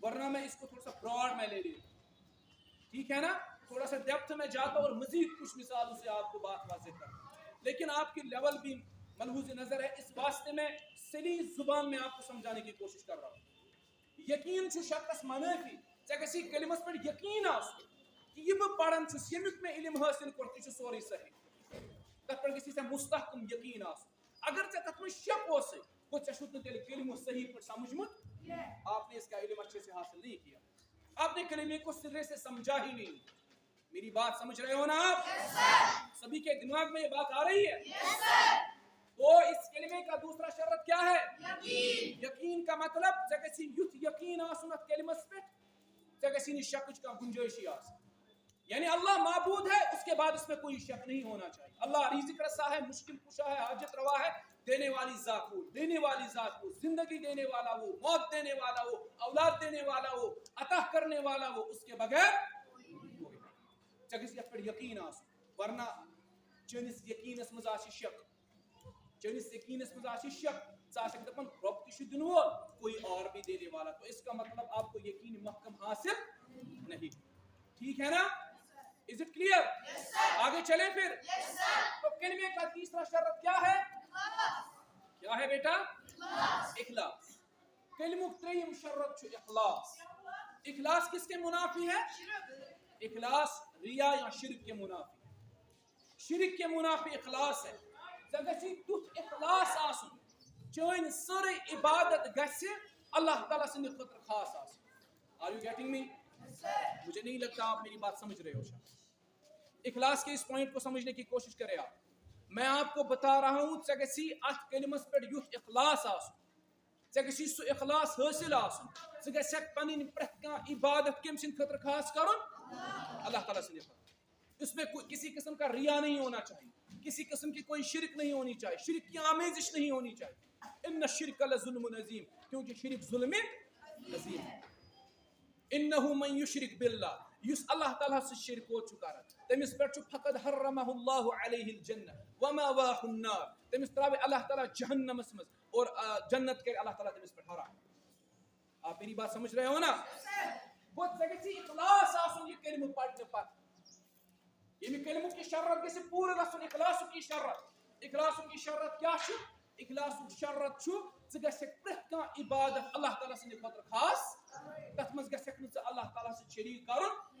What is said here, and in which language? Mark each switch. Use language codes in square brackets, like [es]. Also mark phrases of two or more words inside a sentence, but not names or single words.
[ur] ورنہ میں اس کو تھوڑا سا براڈ میں لے لیتا ہوں، ٹھیک ہے نا، تھوڑا سا ڈیپتھ میں جاتا ہوں اور مزید کچھ مثالوں سے آپ کو بات واضح کرتا ہوں، لیکن آپ کی لیول بھی ملحوظ نظر ہے، اس واسطے میں سلیس زبان میں آپ کو سمجھانے کی کوشش کر رہا ہوں۔ [ks] یقین چھو شخص منافی ژےٚ کلمس پہ یقین آسُن کہ یہ بہ پڑھان چھُس یمیُک میں علم حاصل کوٚر تہِ چھُ سورُے صحیح، تتھ پہ گژھی ژےٚ مستحکم یقین آسُن۔ اگر ژےٚ تتھ منٛز شک اوسے گوٚو ژےٚ چھُتھ نہٕ تیٚلہِ کلمہ صحیح پٲٹھۍ سمجھمُت، [ur] آپ نے اس کا علم اچھے سے حاصل نہیں کیا، آپ نے کلمے کو سرے سے سمجھا ہی نہیں۔ میری بات سمجھ رہے ہو نا آپ؟ سبھی کے دماغ میں یہ بات آ رہی ہے؟ تو اس کلمے کا دوسرا شرط کیا ہے؟ [ks] یقین کا مطلب ژےٚ گژھی یُتھ یقین آسُن اتھ کلمس پٮ۪ٹھ ژےٚ گژھی نہٕ شکٕچ کانٛہہ گنجٲیشی آسٕنۍ، [ur] یعنی اللہ معبود ہے اس کے بعد اس میں کوئی شک نہیں ہونا چاہیے۔ اللہ رزق رسا ہے، مشکل کشا ہے، حاجت روا ہے، دینے والی ذات وہ، دینے والی ذات وہ، زندگی دینے والا وہ، موت دینے والا وہ، اولاد دینے والا وہ، عطا کرنے والا وہ، اس کے بغیر [ks] ژےٚ گژھی یقین آسُن، ورنہ چٲنِس یقینس منٛز آسہِ شک، چٲنِس یقینس منٛز آسہِ شک، ژٕ آسکھ دپان رۄب تہِ چھُ دِنہٕ وول [ur] کوئی اور بھی دینے والا، تو اس کا مطلب آپ کو یقین محکم حاصل نہیں، ٹھیک ہے نا؟ [en] Is it clear؟ [ur] آگے چلیں پھر، تو کلمے کا تیسرا شرط کیا ہے؟ کیا ہے بیٹا؟ اخلاص۔ [ks] کلمک تریم شرط چھُ اخلاص۔ [ur] اخلاص کس کے منافی ہے؟ اخلاص ریا یا شرک کے منافی، شرک کے منافی اخلاص ہے۔ [ks] ژےٚ گژھی تیُتھ اخلاص آسُن چٲنۍ سٲرٕے عبادت گژھِ اللہ تعالیٰ سٕنٛدِ خٲطرٕ خاص آسٕنۍ۔ [en] Are you getting me؟ [ur] مجھے نہیں لگتا آپ میری بات سمجھ رہے ہو شاید۔ اخلاص کے اس پوائنٹ کو سمجھنے کی کوشش کرے آپ۔ میں آپ کو بتا رہا ہوں [ks] ژےٚ گژھی اتھ کلمس پٮ۪ٹھ یُتھ اخلاص آسُن، ژےٚ گژھی سُہ اخلاص حٲصل آسُن، ژٕ گژھکھ پنٕنۍ پرٛٮ۪تھ کانٛہہ عبادت کٔمۍ سٕنٛدِ خٲطرٕ خاص کرُن؟ اللہ تعالیٰ سٕنٛدِ خٲطرٕ۔ [ur] اس میں کسی قسم کا ریا نہیں ہونا چاہیے، کسی قسم کی کوئی شرک نہیں ہونی چاہیے، شرک کی آمیزش نہیں ہونی چاہیے۔ [ar] ان الشرک لظلم عظیم، [ur] کیونکہ شرک ظلم عظیم ہے۔ [ar] انه من یشرک باللہ، یس [ur] اللہ تعالیٰ سے شرک ہو چکا ہے [ks] تمس پہ [ar] فقد حرمہ اللہ علیہ الجنہ ومأواہ النار، [ks] تمس تراوے اللہ تعالیٰ جہنمس مز اور جنت کرے اللہ تعالیٰ تمس پہ حرام۔ [ur] آپ میری بات سمجھ رہے ہو نا؟ وہ [ks] ژےٚ اخلاص آسن [ur] یہ کلمہ پڑھنے پتہ، یعنی کلمہ کی شرط [ks] گژھِ پورٕ گژھُن، [ur] اخلاص کی شرط، اخلاص کی شرط کیا چھُ؟ [ks] اخلاص شرط چھُ ژٕ گژھکھ پرٛٮ۪تھ کانٛہہ عبادت اللہ تعالیٰ سٕنٛدِ خٲطرٕ خاص، تتھ منٛز گژھکھ نہٕ ژٕ اللہ تعالیٰ سے شریک کرُن۔